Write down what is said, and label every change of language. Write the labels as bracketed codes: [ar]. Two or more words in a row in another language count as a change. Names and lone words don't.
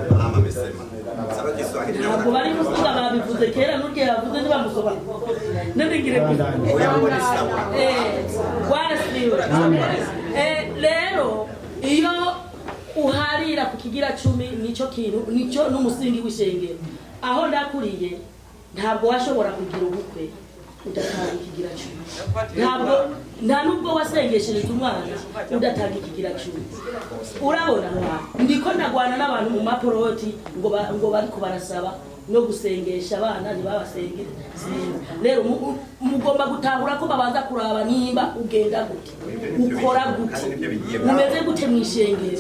[rn] ntabwo bari kuvuga babivuze kera n'urye yavuze ntibamusoba n'abigire rero iyo uharira ku kigira 10 nicyo kintu n'umusingi w'ishengero. Aho ndakuriye ntabwo washobora kugira ubukwe udatanga ikigira cumi. Ntabwo nta nubwo wasengeshereje umwana udatanga ikigira cumi. Urabona ndiko ndagwana n'abantu mu maporoti ngo bariko barasaba no gusengesha abana ntibabasengere. Rero mugomba gutahura ko babanza kuraba nimba ugenda gute, ukora gute, umeze gute mwishengero.